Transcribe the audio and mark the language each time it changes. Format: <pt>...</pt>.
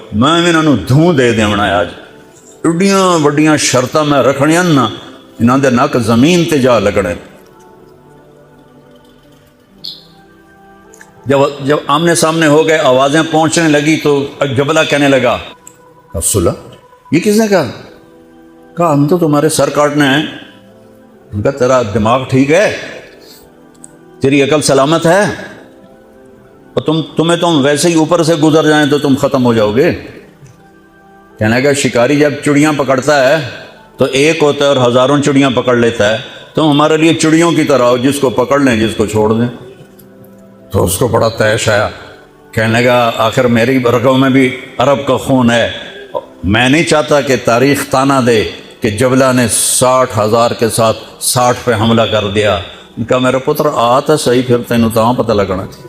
<pa>میں انہاں نوں دھوں دے دیونا ہے. آج ایڈیاں وڈیاں شرطاں میں رکھنیاں نا، انہاں دے نک زمین تے جا لگنے.</pa> <ur>جب آمنے سامنے ہو گئے، آوازیں پہنچنے لگی تو جبلہ کہنے لگا صلح، یہ کس نے کہا ہم تو تمہارے سر کاٹنے ہیں. ان کا تیرا دماغ ٹھیک ہے، تیری عقل سلامت ہے، اور تمہیں ویسے ہی اوپر سے گزر جائیں تو تم ختم ہو جاؤ گے. کہنے لگا شکاری جب چڑیاں پکڑتا ہے تو ایک ہوتا ہے اور ہزاروں چڑیاں پکڑ لیتا ہے، تم ہمارے لیے چڑیوں کی طرح ہو، جس کو پکڑ لیں جس کو چھوڑ دیں. تو اس کو بڑا تیش آیا. کہنے لگا آخر میری رگوں میں بھی عرب کا خون ہے، میں نہیں چاہتا کہ تاریخ تانا دے کہ جبلہ نے 60,000 کے ساتھ 60 پہ حملہ کر دیا.</ur> <pa>ان کا میرا پتر آتا صحیح، پھر تینوں تاں پتہ لگنا.</pa>